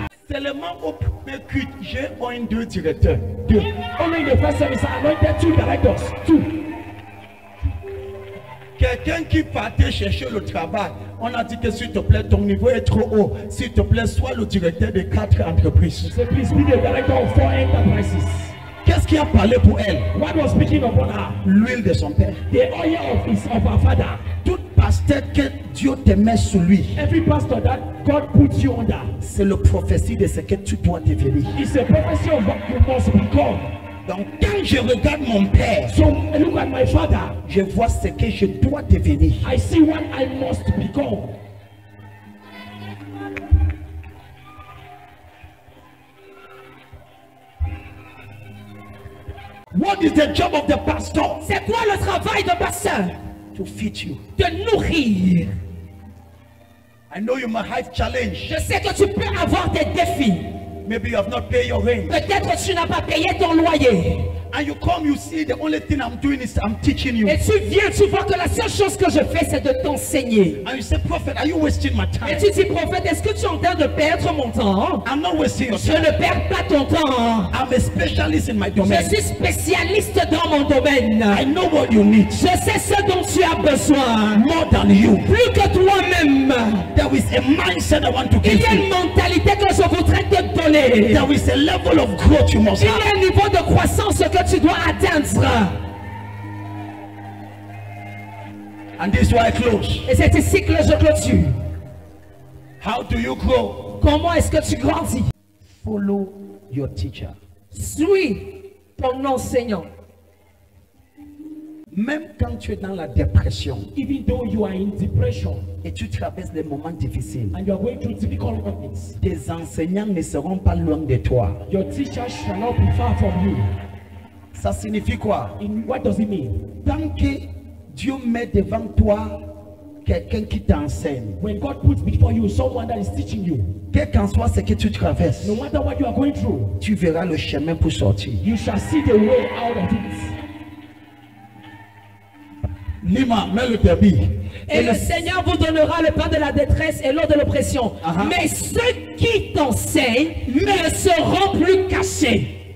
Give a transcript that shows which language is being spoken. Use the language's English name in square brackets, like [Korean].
[French] Seulement au premier culte, j'ai un deux directeurs. Deux. [English] Only in the first service, I anointed two directors. Two. [French] Quelqu'un qui partait chercher le travail, on a dit que s'il te plaît, ton niveau est trop haut. S'il te plaît, sois le directeur de 4 entreprises. [English] Say, please be the director of 4 enterprises. [French] Qu'est-ce qui a parlé pour elle? [English] What was speaking upon her? [French] L'huile de son père. [English] The oil of her father. [French] Tout pasteur que Dieu te met sous lui, [English] Every pastor that God puts you under [French] c'est le prophétie de ce que tu dois devenir. [English] is a prophecy of what you must become. [French] Donc quand je regarde mon père, [English] So I look at my father. [French] je vois ce que je dois devenir. [English] I see what I must become. What is the job of the pastor? [French] C'est quoi le travail de pasteur? [English] To feed you. [French] De nourrir. [English] I know you might have challenge. [French] Je sais que tu peux avoir des défis. [English] Maybe you have not paid your rent. [French] Peut-être que tu n'as pas payé ton loyer. [English] And you come, you see the only thing I'm doing is I'm teaching you. [French] Et tu viens, tu vois que la seule chose que je fais, c'est de t'enseigner. [English] And you say, Prophet, are you wasting my [French] Et [English] time? [French] tu dis, prophète, est-ce que tu es en train de perdre mon temps? [English] I'm not wasting your [French] Je [English] time. [French] ne perds pas ton temps. [English] I'm a specialist in my [French] Je [English] domain. [French] suis spécialiste dans mon domaine. [English] I know what you need. [French] Je sais ce dont tu as besoin. [English] More than you. [French] Plus que toi-même. [English] There is a mindset I want to [French] Il [English] give [French] y a [English] you. [French] une mentalité que je voudrais te donner. [English] There is a level of growth you must [French] Il y [English] have. [French] a un niveau de croissance que tu dois atteindre. [English] And this is why I close. [French] Et c'est ici que je clôture. [English] How do you grow? [French] Comment est-ce que tu grandis? [English] Follow your teacher. [French] Suis ton enseignant. Même quand tu es dans la dépression [English] Even though you are in depression [French] et tu traverses des moments difficiles, [English] and you are going through difficult moments, [French] tes enseignants ne seront pas loin de toi. [English] your teacher shall not be far from you. [French] Ça signifie quoi? [English] What does it mean? [French] Tant que Dieu met devant toi quelqu'un qui t'enseigne, [English] When God puts before you someone that is teaching you, [French] quel qu'en soit ce que tu traverses, [English] no matter what you are going through, [French] tu verras le chemin pour sortir. [English] you shall see the way out of it. [French] Lima, mets le débit. Et le Seigneur vous donnera le pain de la détresse et l'eau de l'oppression. Uh-huh. Mais ceux qui t'enseignent ne seront plus cachés.